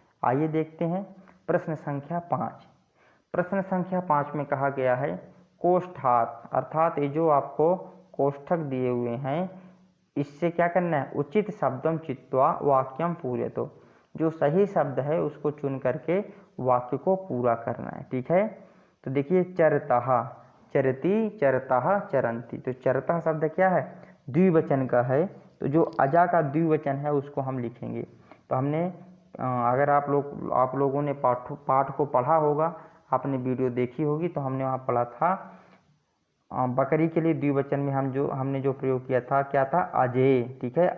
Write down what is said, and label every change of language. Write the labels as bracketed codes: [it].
[hi] आइए देखते हैं प्रश्न संख्या 5। प्रश्न संख्या 5 में कहा गया है कोष्ठात, अर्थात ये जो आपको कोष्ठक दिए हुए हैं, इससे क्या करना है, [sa] उचित शब्दम चित्वा वाक्यम पूरयतु। [hi] जो सही शब्द है उसको चुन करके वाक्य को पूरा करना है। ठीक है। तो देखिए, [sa] चरतः चरती चरतः चरंती। [hi] तो चरतः शब्द क्या है, द्विवचन का है, तो जो अजा का द्विवचन है उसको हम लिखेंगे। तो हमने अगर आप लोगों ने पाठ को पढ़ा होगा, आपने वीडियो देखी होगी, तो हमने वहाँ पढ़ा था बकरी के लिए द्विवचन में हमने जो प्रयोग किया था, क्या था, अजय। ठीक है।